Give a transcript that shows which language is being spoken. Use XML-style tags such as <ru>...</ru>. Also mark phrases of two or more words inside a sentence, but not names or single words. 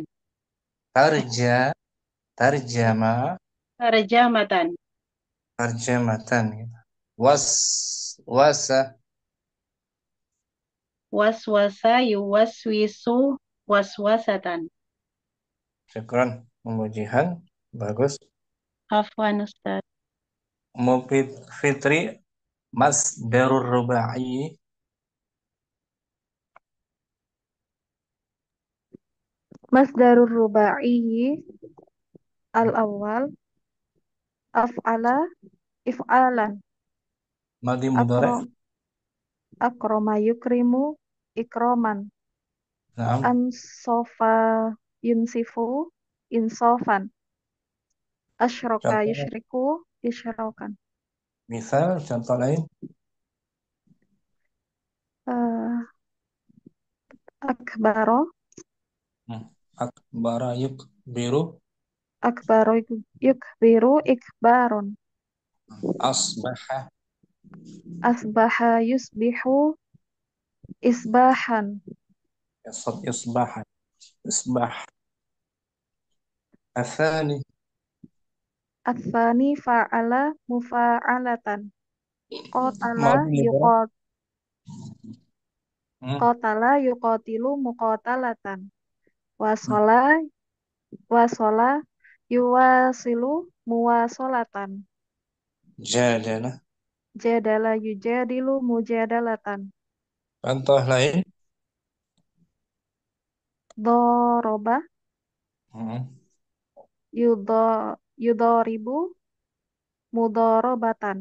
<ar>ترج. ترجمة. Tarjamatan. ترجمة. وس. وسو. وسوس يوسوس وسوسة.</ar> <id>Syukran. Memujihan. Bagus.</id> <ar>عفوا أستاذ. Mufid Fitri. مصدر الرباعي. مصدر الرباعي الأول أفعل إفعالا. ماض مضارع'. أكرم أكرم يكرم إكراما. Naam. أنصف ينصف إنصافا. Asyroka</ar> <id>Contoh.</id> <ar>يشرك إشراكا.</ar> <id>Misal. Contoh lain.</id> <ar>Eh, akbaro أكبر يكبر. أكبر يكبر إكبارا. Asbaha. أصبح يصبح إصباحا. إصباحا. إصباح. الثاني. الثاني فاعل مفاعلة. Qatala ماضي مضارع. yuqat مم. قاتل يقاتل مقاتلة. واصل واصل يواصل مواصلة. جادل. جادل يجادل مجادلة.</ar> <id>Contoh lain.</id> <ar>Doroba Hmm. يضارب مضاربة.</ar>